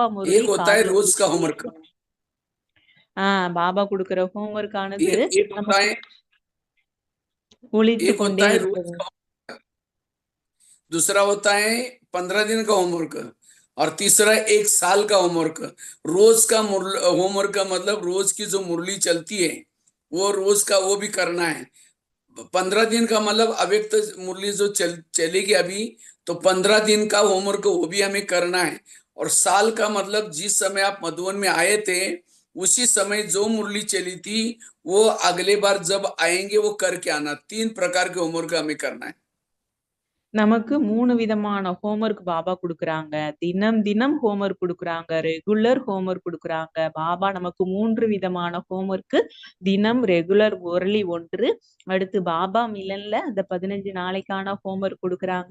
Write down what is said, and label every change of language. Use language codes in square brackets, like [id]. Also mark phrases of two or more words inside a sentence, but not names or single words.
[hi] एक [ta] முரளி [hi] होता है [ta] காதுல [hi] रोज का [ta] ஒலிச்சுட்டே [hi] होमवर्क, [ta] இருக்கணும். பாபா கொடுக்கிற ஹோம்ஒர்க் ஆனது [hi] एक होता [ta] நமக்கு [hi] है, [ta] ஒலித்து [hi] एक [ta] கொண்டே [hi] होता है रोज [ta] இருக்கிறது. [hi] का, दूसरा होता है 15 दिन का होमवर्क, और तीसरा 1 साल का होमवर्क। रोज का होमवर्क का मतलब रोज की जो मुरली चलती है वो रोज का वो भी करना है। 15 दिन का मतलब अव्यक्त मुरली जो चलेगी अभी, तो 15 दिन का होमवर्क वो भी हमें करना है। और साल का मतलब जिस समय आप मधुबन में आए थे उसी समय जो मुरली चली थी वो अगले बार जब आएंगे वो करके आना। 3 प्रकार के होमवर्क हमें करना है। [ta] நமக்கு 3 விதமான ஹோம்வொர்க் பாபா குடுக்குறாங்க. தினம் தினம் ஹோம்வொர்க் குடுக்குறாங்க. [en] regular homework [ta] குடுக்குறாங்க. பாபா நமக்கு 3 விதமான ஹோம்வொர்க் தினம் ரெகுலர் முரளி 1. அடுத்து பாபா மிலன்ல அந்த 15 நாளைக்கான ஹோம்வொர்க் குடுக்குறாங்க.